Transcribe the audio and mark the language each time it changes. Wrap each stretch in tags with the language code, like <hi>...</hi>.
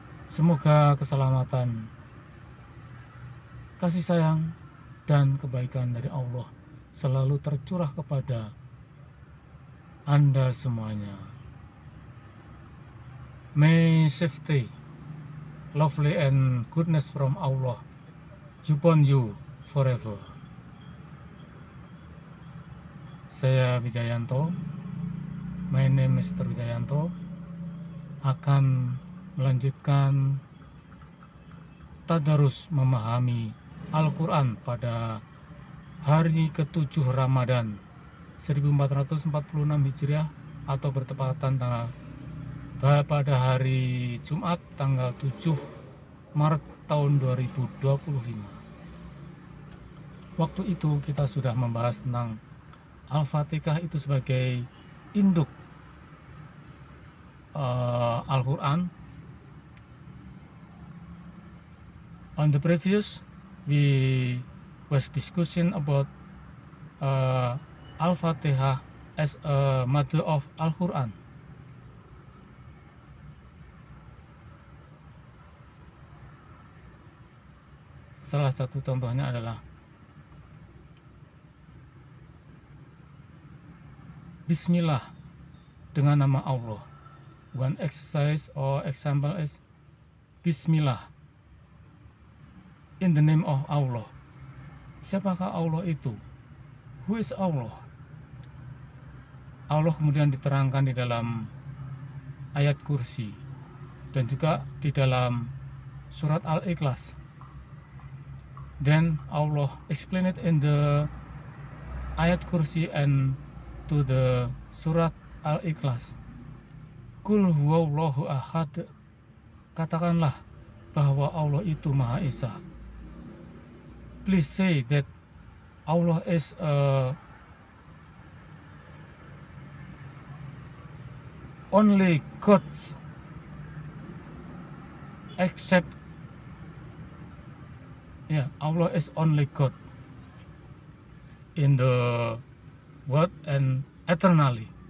<id>Semoga keselamatan, kasih sayang, dan kebaikan dari Allah selalu tercurah kepada Anda semuanya.</id> <en>May safety, lovely and goodness from Allah upon you forever.</en> <id>Saya</id> <en>Wijayanto, my name is Mr.</en> <id>Wijayanto, akan melanjutkan tadarus memahami Al-Quran pada hari ke-7 Ramadan 1446 Hijriah atau bertepatan pada hari Jumat tanggal 7 Maret tahun 2025. Waktu itu kita sudah membahas tentang Al-Fatihah itu sebagai induk Al-Quran.</id> <en>On the previous, we was discussing about Al-Fatihah as a mother of Al-Quran.</en> <id>Salah satu contohnya adalah Bismillah, dengan nama Allah.</id> <en>One exercise or example is Bismillah, in the name of Allah.</en> <id>Siapakah Allah itu?</id> <en>Who is Allah?</en> <id>Allah kemudian diterangkan di dalam ayat kursi dan juga di dalam surat Al-Ikhlas.</id> <en>Then Allah explain it in the ayat kursi and to the surat Al-Ikhlas.</en> <ar>Qul huwallahu ahad.</ar> <id>Katakanlah bahwa Allah itu Maha Esa.</id> <en>Please say that Allah is only God, except Allah is only God in the world and eternally.</en>